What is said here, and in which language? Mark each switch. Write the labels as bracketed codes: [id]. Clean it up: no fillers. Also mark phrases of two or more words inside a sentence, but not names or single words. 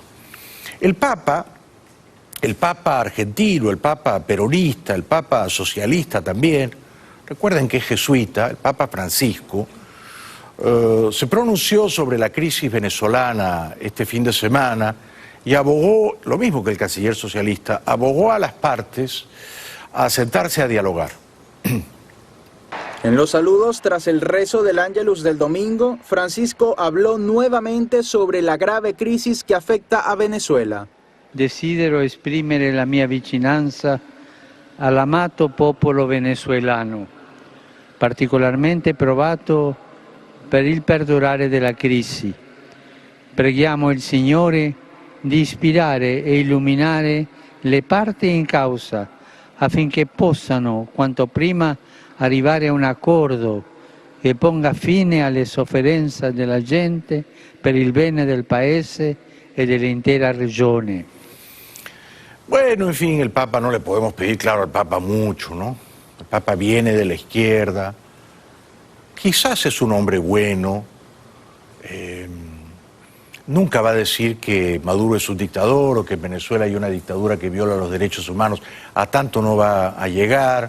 [es] El Papa argentino, el Papa peronista, el Papa socialista también, recuerden que es jesuita, el Papa Francisco, se pronunció sobre la crisis venezolana este fin de semana y abogó, lo mismo que el canciller socialista, abogó a las partes a sentarse a dialogar. En los saludos, tras el rezo del Ángelus del domingo, Francisco habló nuevamente sobre la grave crisis [it] che affetta [es] a Venezuela. [it] Desidero esprimere la mia vicinanza all'amato popolo venezuelano, particolarmente provato per il perdurare della crisi. Preghiamo il Signore di ispirare e illuminare le parti in causa affinché possano quanto prima arrivare a un accordo che ponga fine alle sofferenze della gente per il bene del paese e dell'intera regione. [es] Bueno, en fin, el Papa no le podemos pedir, claro, al Papa mucho, ¿no? El Papa viene de la izquierda, quizás es un hombre bueno, nunca va a decir que Maduro es un dictador o que en Venezuela hay una dictadura que viola los derechos humanos, a tanto no va a llegar.